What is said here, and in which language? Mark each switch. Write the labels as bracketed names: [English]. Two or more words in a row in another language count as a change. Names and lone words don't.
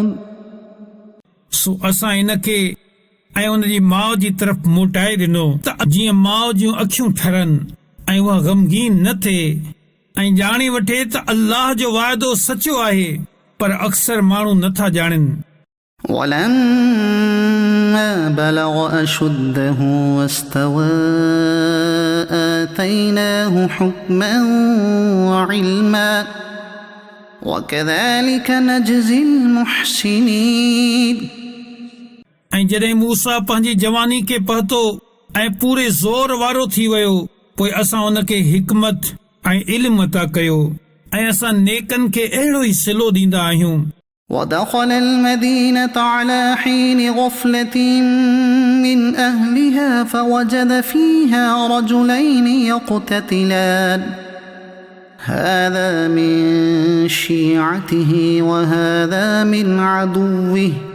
[Sindhi] सो असां इन खे ऐं उन जी माउ जी तरफ़ मोटाए ॾिनो त जीअं माउ जूं अखियूं ठरनि ऐं उहा ग़मगीन न थिए ऐं ॼाणे वठे त अल्लाह जो वाइदो सचो आहे पर अक्सर माण्हू नथा ॼाणनि. [Arabic] ولما بلغ أشده واستوى آتيناه حكما وعلما وكذلك نجزي المحسنين. [Sindhi] ऐं जॾहिं मूसा पंहिंजी जवानी खे पहुतो ऐं पूरे ज़ोर वारो थी वियो पोइ असां उन खे हिकमत ऐं इल्म अता कयो ऐं असां नेकनि खे अहिड़ो ई सिलो ॾींदा आहियूं. [Arabic] ودخل المدينة على حين غفلة من أهلها فوجد فيها رجلين يقتتلان هذا من شيعته وهذا من عدوه